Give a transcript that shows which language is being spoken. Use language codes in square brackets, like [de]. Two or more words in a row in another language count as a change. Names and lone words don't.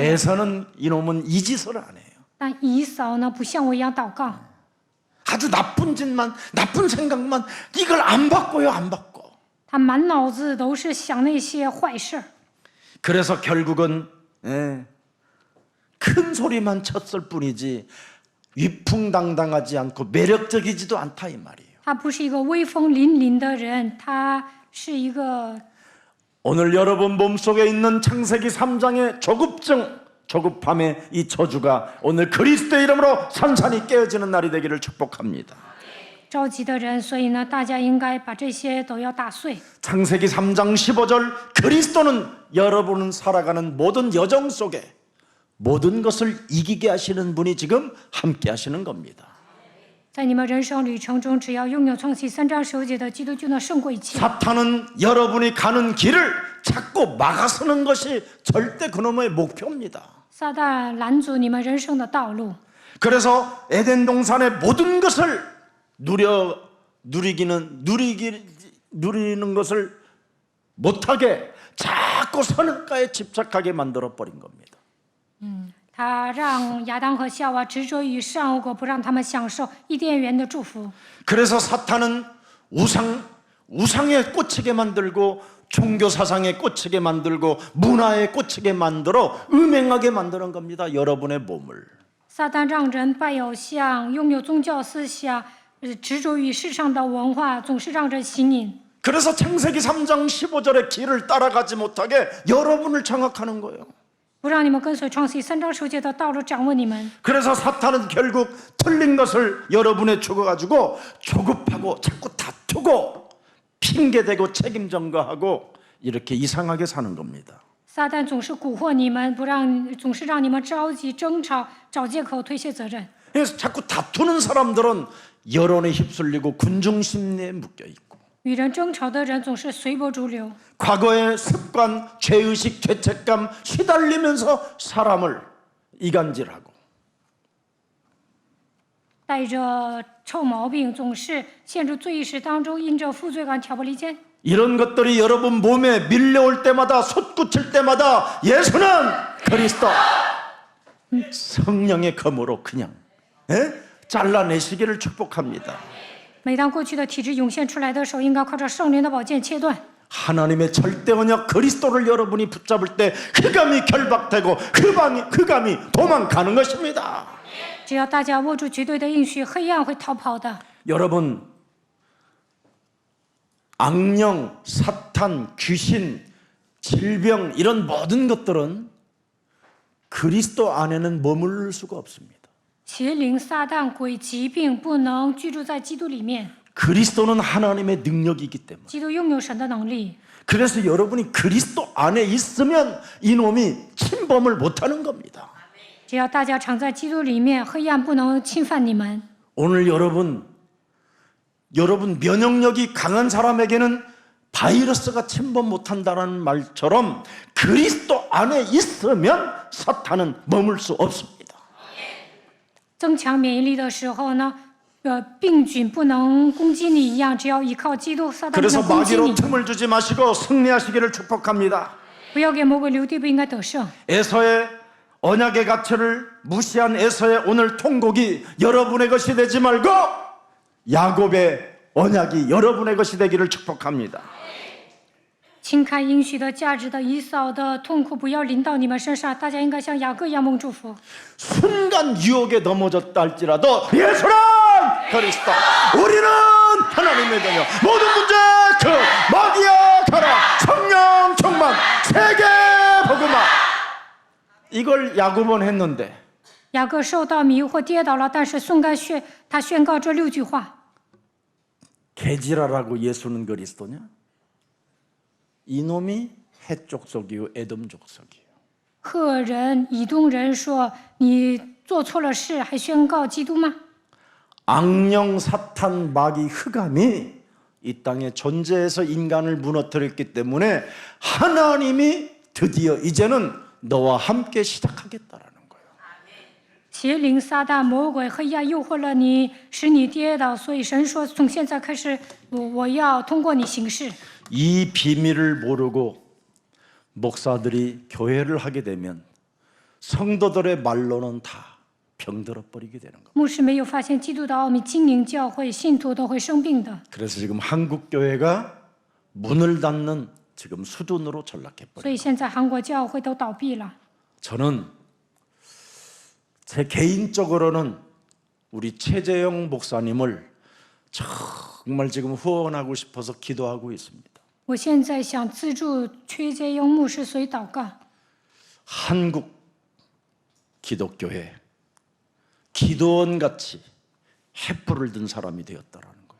[ko] 근데 [zh] 我。 [ko] 에서는 이놈은 이 짓을 안 해요. [zh] 但以扫呢，不像我一样祷告， [ko] 아주 나쁜 짓만, 나쁜 생각만 이걸 안 바꿔요, 안 바꿔. [zh] 他满脑子都是想那些坏事儿。 [ko] 그래서 결국은 큰 소리만 쳤을 뿐이지 위풍당당하지 않고 매력적이지도 않다 이 말이에요. [zh] 他不是一个威风凛凛的人，他是一个 [ko] 오늘 여러분 몸속에 있는 창세기 3장의 조급함의 이 저주가 오늘 그리스도의 이름으로 산산이 깨어지는 날이 되기를 축복합니다. [zh] 着急的人，所以呢，大家应该把这些都要打碎。 [ko] 창세기 3장 15절 그리스도는 여러분은 살아가는 모든 여정 속에 모든 것을 이기게 하시는 분이 지금 함께 하시는 겁니다. [zh] 在你们人生旅程中，只要拥有创启3章19节的基督，就能胜过一切。 [ko] 사탄은 여러분이 가는 길을 자꾸 막아서는 것이 절대 그놈의 목표입니다. [zh] 撒旦拦阻你们人生的道路， [ko] 그래서 에덴 동산의 모든 것을 누리는 것을 못하게 자꾸 선악과에 집착하게 만들어 버린 겁니다. [zh] 他让亚当和夏娃执着于善恶果，不让他们享受伊甸园的祝福。 [ko] 그래서 사탄은 우상에 꽂히게 만들고 종교 사상에 꽂히게 만들고 문화에 꽂히게 만들어 음행하게 만드는 겁니다. 여러분의 몸을. [zh] 撒旦让人拜偶像，拥有宗教思想，执着于世上的文化，总是让人行瘾。 [ko] 그래서 창세기 3장 15절의 길을 따라가지 못하게 여러분을 장악하는 거예요. [zh] 不让你们跟随创启3章19节的道路，掌握你们。 [ko] 그래서 사탄은 결국 틀린 것을 여러분에 주어가지고 조급하고 자꾸 다투고 핑계대고 책임 전가하고 이렇게 이상하게 사는 겁니다. [zh] 撒旦总是蛊惑你们，总是让你们着急、争吵、找借口、推卸责任。 [ko] 그래서 자꾸 다투는 사람들은 여론에 휩쓸리고 군중 심리에 묶여 있고 [zh] 与人争吵的人总是随波逐流， [ko] 과거의 습관, 죄의식, 죄책감 시달리면서 사람을 이간질하고 [zh] 带着臭毛病，总是陷入罪意识当中，因着负罪感挑拨离间。 [ko] 이런 것들이 여러분 몸에 밀려올 때마다 솟구칠 때마다 예수는 그리스도 성령의 검으로 그냥 잘라내시기를 축복합니다. [zh] 每当过去的体质涌现出来的时候，应该靠着圣灵的宝剑切断。 [ko] 하나님의 절대 언약 그리스도를 여러분이 붙잡을 때 흑암이 결박되고 흑암이 도망가는 것입니다. [zh] 只要大家握住绝对的应许，黑暗会逃跑的。 [ko] 여러분 악령, 사탄, 귀신, 질병 이런 모든 것들은 그리스도 안에는 머무를 수가 없습니다. [zh] 邪灵、撒旦、鬼、疾病不能居住在基督里面。 [ko] 그리스도는 하나님의 능력이기 때문에 [zh] 基督拥有神的能力， [ko] 그래서 여러분이 그리스도 안에 있으면 이놈이 침범을 못하는 겁니다. [zh] 只要大家常在基督里面，黑暗不能侵犯你们。 [ko] 오늘 여러분 면역력이 강한 사람에게는 바이러스가 침범 못한다는 말처럼 그리스도 안에 있으면 사탄은 머물 수 없습니다. [zh] 增强免疫力的时候呢，病菌不能攻击你一样，只要依靠基督，撒旦不 [ko] 그래서 [zh] 能攻击 [ko] 마귀로 [zh] 你。 [ko] 틈을 주지 마시고 승리하시기를 축복합니다. [zh] 不要给魔鬼留地，不应该得胜。 [ko] 에서의 언약의 가치를 무시한 에서의 오늘 통곡이 여러분의 것이 되지 말고 야곱의 언약이 여러분의 것이 되기를 축복합니다. [zh] 轻看应许的价值的以扫的痛苦不要临到你们身上，大家应该像雅各一样蒙祝福。 [ko] 순간 유혹에 넘어졌다 할지라도 예수는 그리스도 우리는 하나님의 자녀 모든 문제 그 마귀야 가라 성령 충만 세계 복음화 이걸 야곱은 했는데 [zh] 雅各受到迷惑跌倒了，但是他宣告这6句话： [ko] 개지라라고 예수는 그리스도냐? 이놈이 해족속이요 에돔 족속이요. [zh] 赫人、以东人说你做错了事，还宣告基督吗？ [ko] 악령 사탄 마귀 흑암이 이 땅에 존재해서 인간을 무너뜨렸기 때문에 하나님이 드디어 이제는 너와 함께 시작하겠다라는 거예요. [zh] 邪灵、撒旦、魔鬼、黑暗诱惑了你，使你跌倒，所以神说从现在开始，我要通过你行事。 [ko] 이 비밀을 모르고 목사들이 교회를 하게 되면 성도들의 말로는 다 병들어 버리게 되는 겁니다. [zh] 牧师没有发现基督的奥秘，经营教会信徒都会生病的。 [ko] 그래서 지금 한국 교회가 문을 닫는 지금 수준으로 전락해 [zh] 所 [ko] 버려요. [zh] 以现在韩国教会都倒闭了。 [ko] 저는 제 개인적으로는 우리 최재영 목사님을 정말 지금 후원하고 싶어서 기도하고 있습니다. [zh] 我现在想资助崔杰英牧师，所以祷告。 [ko] 한국 기독교에 기도원같이 횃불을 든 사람이 되었다라는 거예요.